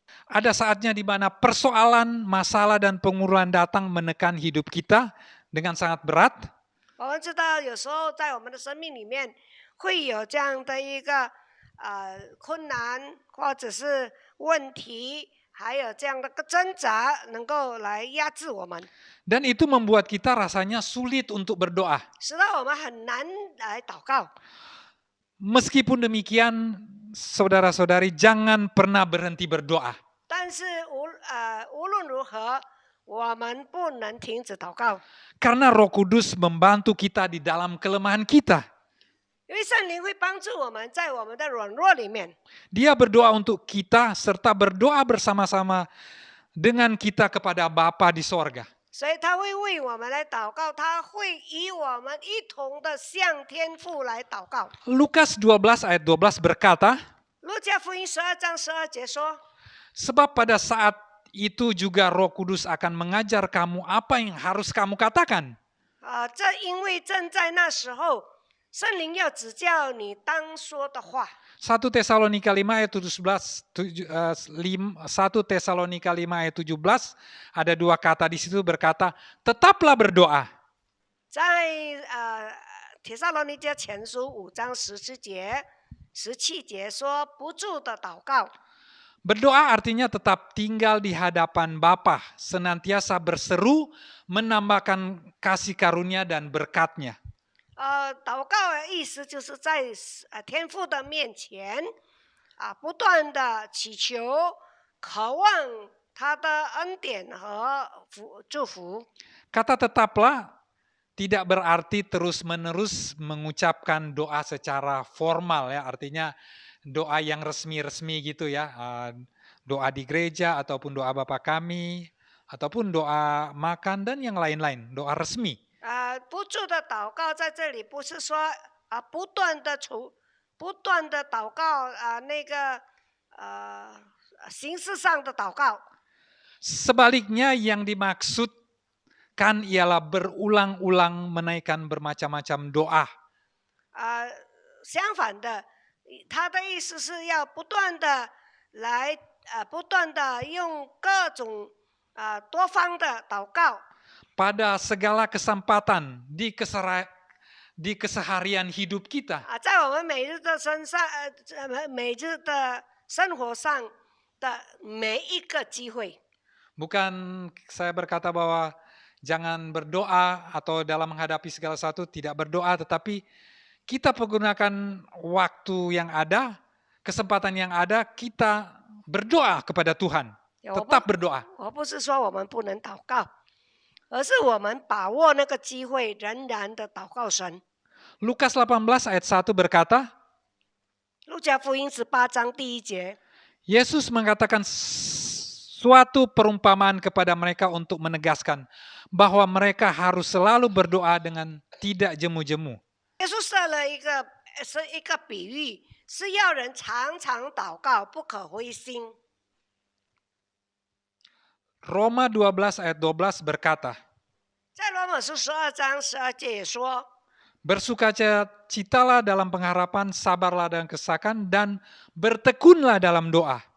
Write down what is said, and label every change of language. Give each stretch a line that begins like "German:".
Indonesian: Ada saatnya di mana persoalan, masalah, dan penguruan datang menekan hidup kita dengan sangat berat.
Chinese: 我们知道有时候在我们的生命里面会有这样的一个困难，或者是问题，还有这样的个挣扎，能够来压制我们，
Indonesian: Dan itu membuat kita rasanya sulit untuk berdoa.
Chinese: 使得我们很难来祷告。
Indonesian: Meskipun demikian, saudara-saudari, jangan pernah berhenti berdoa.
Chinese: 但是无论如何，我们不能停止祷告，
Indonesian: Karena Roh Kudus membantu kita di dalam kelemahan kita.
Chinese: 因为圣灵会帮助我们在我们的软弱里面。
Indonesian: Dia berdoa untuk kita serta berdoa bersama-sama dengan kita kepada Bapa di sorga.
Chinese: 所以他会为我们来祷告，他会以我们一同的向天父来祷告。
Indonesian: Lukas 12 ayat 12 berkata,
Chinese: 路加福音12章12节说，
Indonesian: sebab pada saat itu juga Roh Kudus akan mengajar kamu apa yang harus kamu katakan.
Chinese: 这因为正在那时候，圣灵要指教你当说的话。
Indonesian: 1 Tesalonika 5 ayat 1 Tesalonika 5 ayat 17 ada dua kata di situ berkata, tetaplah berdoa.
Chinese: 在帖撒罗尼迦前书5章17节说，不住的祷告。
Indonesian: Berdoa artinya tetap tinggal di hadapan Bapa, senantiasa berseru, menambahkan kasih karunia dan berkat-Nya.
Chinese: 祷告的意思就是在天父的面前不断的祈求，渴望他的恩典和祝福。
Indonesian: Kata tetaplah tidak berarti terus-menerus mengucapkan doa secara formal ya, artinya doa yang resmi-resmi gitu ya, doa di gereja ataupun doa Bapa kami, ataupun doa makan dan yang lain-lain, doa resmi.
Chinese: 不住的祷告在这里不是说不断的祷告那个形式上的祷告。
Indonesian: Sebaliknya yang dimaksudkan ialah berulang-ulang menaikkan bermacam-macam doa.
Chinese: 相反的，他的意思是要不断的来不断的用各种多方的祷告。
Indonesian: Pada segala kesempatan di keseharian hidup kita.
Chinese: 在我们每日的生活上的每一个机会。
Indonesian: Bukan saya berkata bahwa jangan berdoa atau dalam menghadapi segala sesuatu tidak berdoa, tetapi kita menggunakan waktu yang ada, kesempatan yang ada, kita berdoa kepada Tuhan. Tetap berdoa.
Chinese: 我不是说我们不能祷告，而是我们把握那个机会，仍然的祷告神。
Indonesian: Lukas 18 ayat 1 berkata,
Chinese: 路加福音18章第1节，
Indonesian: Yesus mengatakan suatu perumpamaan kepada mereka untuk menegaskan bahwa mereka harus selalu berdoa dengan tidak jemu-jemu.
Chinese: 耶稣设了一个比喻，是要人常常祷告，不可灰心。
Indonesian: Roma 12 ayat 12 berkata,
Chinese: 在罗马书12章12节也说，
Indonesian: bersukacitalah dalam pengharapan, sabarlah dalam kesakan, dan bertekunlah dalam doa.